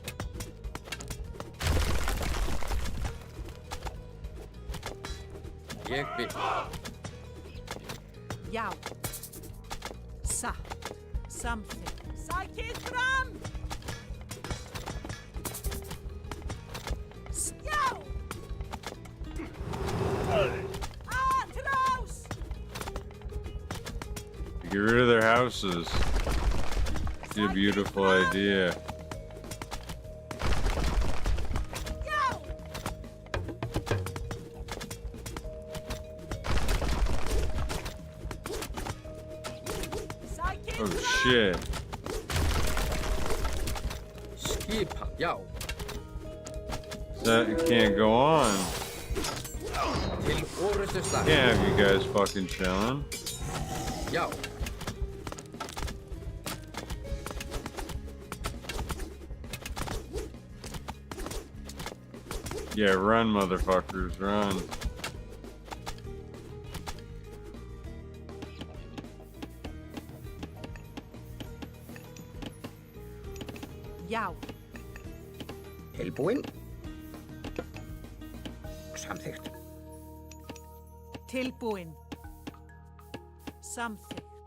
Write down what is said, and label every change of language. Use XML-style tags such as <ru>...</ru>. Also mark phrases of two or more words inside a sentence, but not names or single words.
<is>Ég vil. Já. Satt. Something. Sækið fram! Já!</is> <es>Atrás!</es> <en>Get rid of their houses. It's a beautiful idea. Oh shit.</en> <is>Skipan, já.</is> <en>That it can't go on.</en> <is>Til orustu slag.</is> <en>Can't have you guys fucking chilling.</en> <is>Já.</is> <en>Yeah, run, motherfuckers, run.</en> <is>Já. Tilbúin. Samþykkt. Tilbúin. Samþykkt.</is>